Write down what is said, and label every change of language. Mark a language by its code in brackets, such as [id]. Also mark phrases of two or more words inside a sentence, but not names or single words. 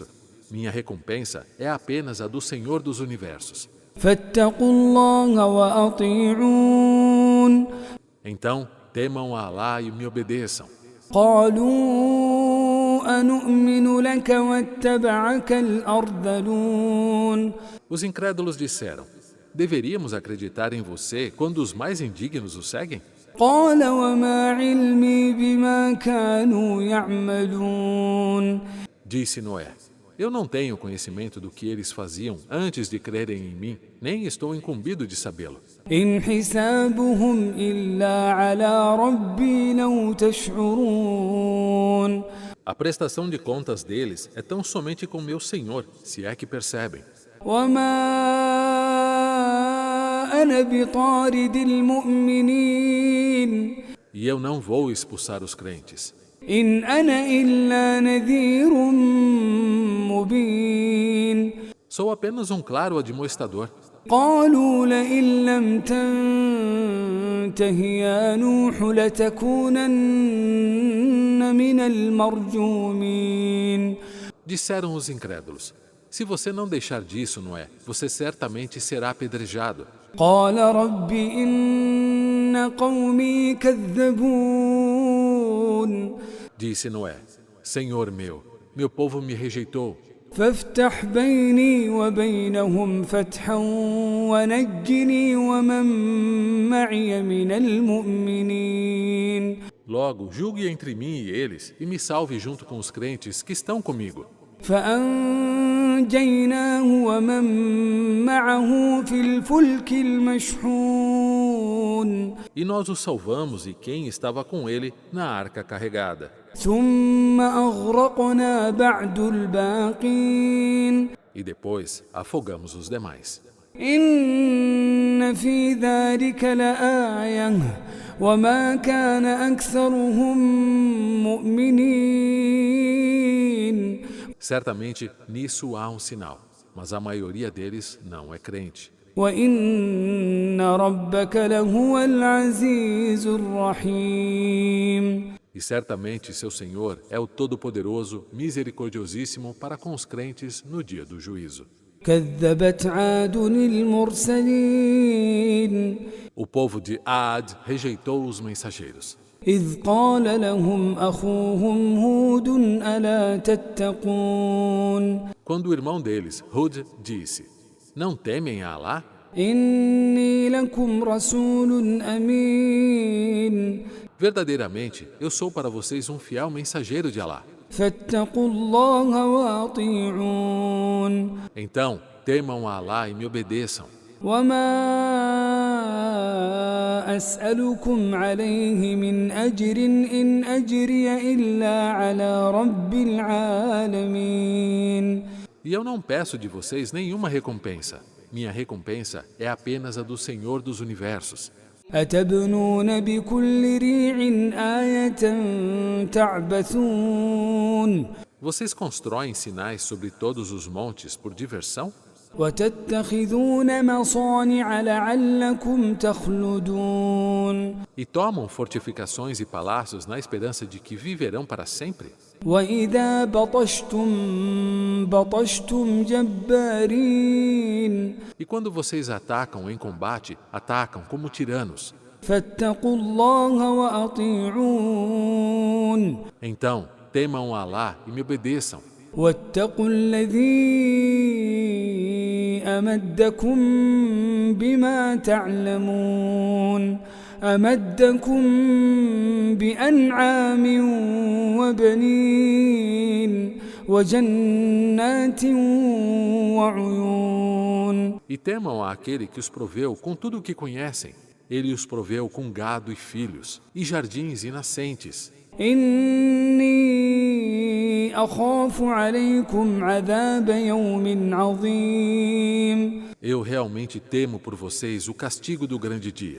[pt] Minha recompensa é apenas a do Senhor dos universos. [ar] فاتقوا الله وأطيعون [pt] Então, temam a Alá e me obedeçam. [ar] قالوا أنؤمن لك واتبعك الأرذلون [pt] Os incrédulos disseram: deveríamos acreditar em você quando os mais indignos o seguem? [ar] قال وما علمي بما كانوا يعملون [pt] Disse Noé: eu não tenho conhecimento do que eles faziam antes de crerem em mim, nem estou incumbido de sabê-lo. [ar] إن حسابهم إلا على ربي لو تشعرون [pt] A prestação de contas deles é tão somente com meu Senhor, se é que percebem. [ar] وما أنا بطارد المؤمنين [pt] E eu não vou expulsar os crentes. [ar] إن أنا إلا نذير مبين [pt] Sou apenas um claro admoestador. [ar] قالوا لئن لم تنته يا نوح لتكونن من المرجومين [pt] Disseram os incrédulos: se você não deixar disso, Noé, você certamente será apedrejado. [ar] قال رب إن قومي كذبون [pt] Disse Noé: Senhor meu povo me rejeitou. [ar] فافتح بيني وبينهم فتحا ونجني ومن معي من المؤمنين [pt] Logo, julgue entre mim e eles e me salve junto com os crentes que estão comigo. [ar] فأنجيناه ومن معه في الفلك المشحون [pt] E nós o salvamos e quem estava com ele na arca carregada. [ar] ثم أغرقنا بعد الباقين [pt] E depois afogamos os demais. [ar] إن في ذلك لآية وما كان أكثرهم مؤمنين [pt] Certamente nisso há um sinal, mas a maioria deles não é crente. [ar] وإن ربك لهو العزيز الرحيم [pt] E certamente seu Senhor é o Todo-Poderoso, misericordiosíssimo para com os crentes no dia do juízo. [ar] كذبت عاد المرسلين [pt] O povo de Ad rejeitou os mensageiros. [ar] إذ قال لهم أخوهم هود ألا تتقون [pt] Quando o irmão deles, Hud, disse: Não temem a Alá? [ar] إني لكم رسول أمين [pt] Verdadeiramente, eu sou para vocês um fiel mensageiro de Alá. [ar] فاتقوا الله وأطيعون [pt] Então, temam a Alá e me obedeçam. [ar] وما أسألكم عليه من أجر إن أجري إلا على رب العالمين [pt] E eu não peço de vocês nenhuma recompensa. Minha recompensa é apenas a do Senhor dos Universos. [ar] أتبنون بكل ريع آية تعبثون [pt] Vocês constroem sinais sobre todos os montes por diversão? [ar] وتتخذون مصانع لعلكم تخلدون [pt] E tomam fortificações e palácios na esperança de que viverão para sempre? [ar] وإذا بطشتم جبارين [pt] E quando vocês atacam em combate, atacam como tiranos. [ar] فاتقوا الله وأطيعون [pt] Então, temam a Alá e me obedeçam. [ar] واتقوا الذي أمدكم بما تعلمون أمدكم بأنعام وبنين وجنات وعيون [pt] E temam àquele que os proveu com tudo o que conhecem. Ele os proveu com gado e filhos, e jardins e nascentes. [ar] إني أخاف عليكم عذاب يوم عظيم [pt] Eu realmente temo por vocês o castigo do grande dia.